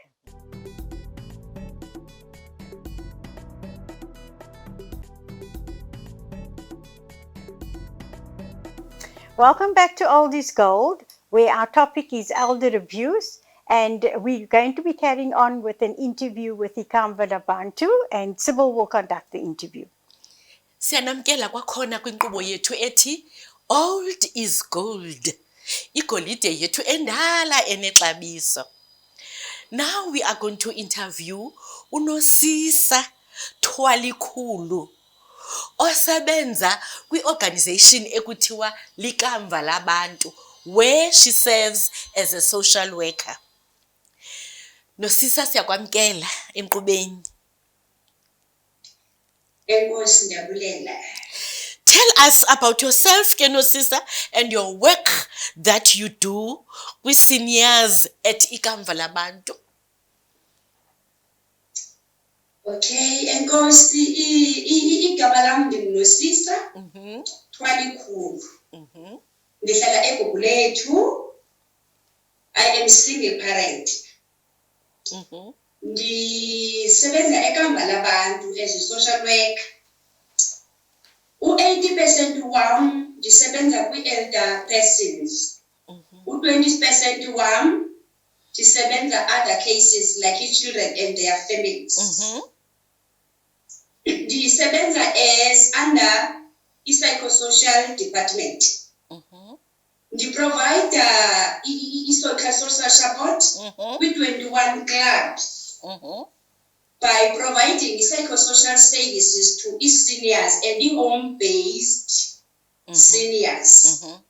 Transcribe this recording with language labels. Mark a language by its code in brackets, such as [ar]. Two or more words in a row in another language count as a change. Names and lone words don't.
[en] Welcome back to Old is Gold, where our topic is elder abuse, and we're going to be carrying on with an interview with Ikamva Labantu, and Sybil will conduct the interview. [xh] Siyanamkela kwakhona kwinkqubo yethu ethi Old is Gold. Igolide yethu endala enexabiso. [en] Now we are going to interview Nosisa Thwalikhulu, [xh] osebenza kwi-organization ekuthiwa [en] Ikamva Labantu, where she serves as a social worker. [xh] Nosisa, siyakwamkela enkqubeni. Enkosi ndiyabulela. [en] Tell us about yourself, Nosisa, and your work that you do with seniors at Ikamva Labantu. [xh] Okay, enkosi igama lam ndinguNosisa Thwalikhulu. Ndihlala eGugulethu. [en] I am single parent. Ndisebenza eKamva Labantu as a social worker. [xh] 80% wam ndisebenza [en] kwi-elder persons. 20% [xh] wam ndisebenza [en] other cases like children and their families. Ndisebenza as under i-psychosocial department. Ndi-provide social support with 21 clubs by providing psychosocial services to seniors and home-based seniors.